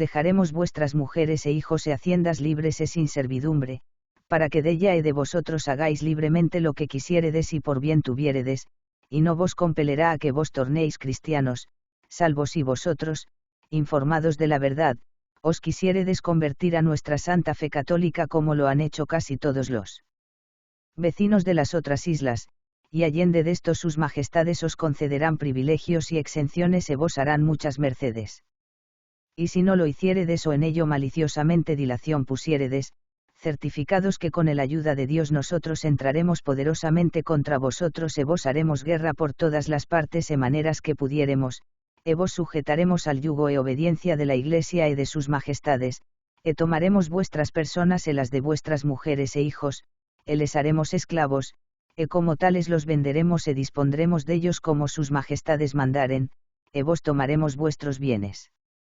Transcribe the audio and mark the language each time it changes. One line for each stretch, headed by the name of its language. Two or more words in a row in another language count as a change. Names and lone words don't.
Spanish: dejaremos vuestras mujeres e hijos e haciendas libres e sin servidumbre, para que de ella y de vosotros hagáis libremente lo que quisiéredes y por bien tuviéredes, y no vos compelerá a que vos tornéis cristianos, salvo si vosotros, informados de la verdad, os quisiéredes convertir a nuestra santa fe católica como lo han hecho casi todos los vecinos de las otras islas, y allende de esto sus majestades os concederán privilegios y exenciones e vos harán muchas mercedes. Y si no lo hiciéredes o en ello maliciosamente dilación pusiéredes, certificados que con el ayuda de Dios nosotros entraremos poderosamente contra vosotros e vos haremos guerra por todas las partes e maneras que pudiéremos, e vos sujetaremos al yugo e obediencia de la Iglesia e de sus majestades, e tomaremos vuestras personas e las de vuestras mujeres e hijos, e les haremos esclavos, e como tales los venderemos e dispondremos de ellos como sus majestades mandaren, e vos tomaremos vuestros bienes.